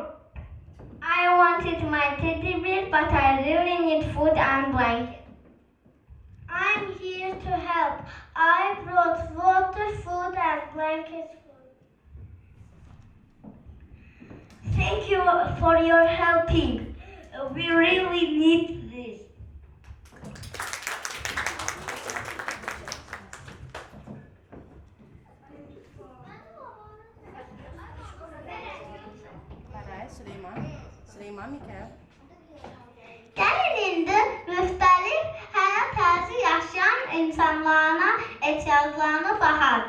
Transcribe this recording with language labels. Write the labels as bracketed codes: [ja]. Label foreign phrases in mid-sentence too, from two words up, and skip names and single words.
[en] I wanted my teddy bear, but I really need food and blanket. I'm here to help. I brought water, food, and blankets. Thank you for your helping. We really need this. Süleyman Mikel. [az] Gəlin indi müxtəlif həyat tərzi yaşayan insanlarına ehtiyaclarına baxaq.